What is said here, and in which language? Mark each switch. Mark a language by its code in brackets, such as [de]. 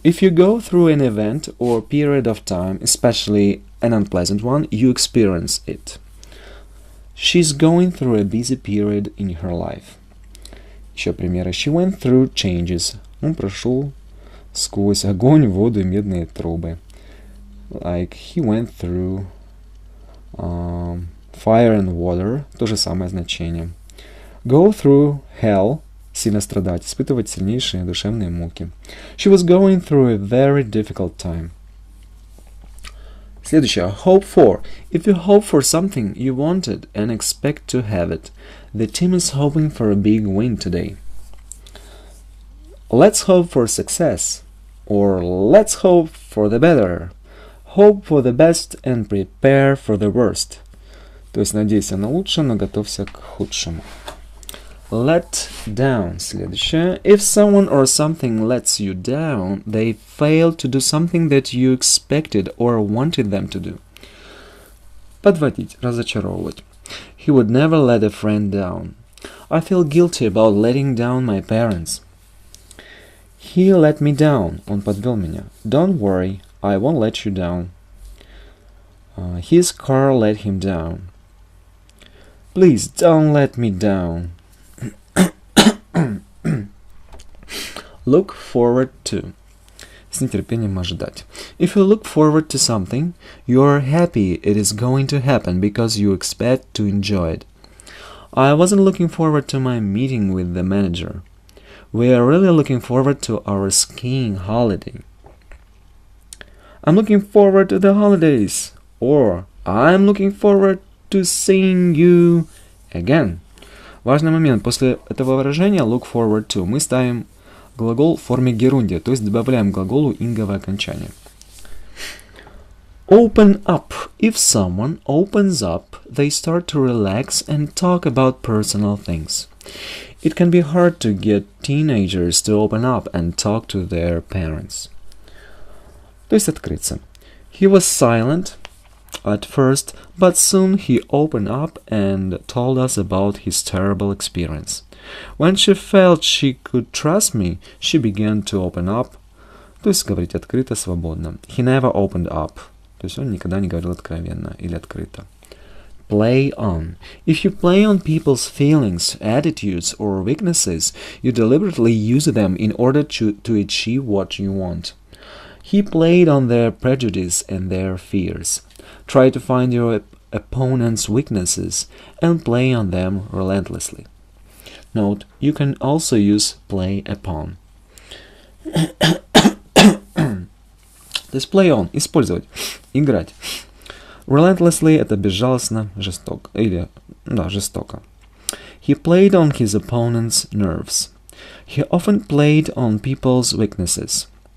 [en] If you go through an event or period of time, especially an unpleasant one, you experience it. She's going through a busy period in her life. [ru] Еще примеры. [en] She went through changes. [ru] Он прошел сквозь огонь, воду и медные трубы. [en] Like he went through fire and water. [ru] То же самое значение. [en] Go through hell. [ru] Сильно страдать, испытывать сильнейшие душевные муки. [en] She was going through a very difficult time. [ru] Следующее. [en] Hope for. If you hope for something you wanted and expect to have it, the team is hoping for a big win today. Let's hope for success. Or let's hope for the better. Hope for the best and prepare for the worst. [ru] То есть надейся на лучшее, но готовься к худшему. [en] Let down. [ru] Следующее. [en] If someone or something lets you down, they fail to do something that you expected or wanted them to do. [ru] Подводить, разочаровывать. [en] He would never let a friend down. I feel guilty about letting down my parents. He let me down. [ru] Он подвел меня. [en] Don't worry, I won't let you down. His car let him down. Please don't let me down. Look forward to. [ru] С нетерпением ожидать. [en] If you look forward to something, you are happy it is going to happen because you expect to enjoy it. I wasn't looking forward to my meeting with the manager. We are really looking forward to our skiing holiday. I'm looking forward to the holidays. Or I'm looking forward to seeing you again. [ru] Важный момент. После этого выражения look forward to мы ставим глагол в форме герундия, то есть добавляем к глаголу инговое окончание. [en] Open up. If someone opens up, they start to relax and talk about personal things. It can be hard to get teenagers to open up and talk to their parents. [ru] То есть открыться. [en] He was silent at first, but soon he opened up and told us about his terrible experience. When she felt she could trust me, she began to open up. [ru] То есть говорить открыто, свободно. [en] He never opened up. [ru] То есть он никогда не говорил откровенно или открыто. [en] Play on. If you play on people's feelings, attitudes, or weaknesses, you deliberately use them in order to achieve what you want. He played on their prejudice and their fears. Try to find your opponent's weaknesses and play on them relentlessly. Note, you can also use play upon. [ru] То есть play on, использовать, играть. Relentlessly это безжалостно, жестоко. Или, да, жестоко. [en] He played on his opponent's nerves. He often played on people's weaknesses.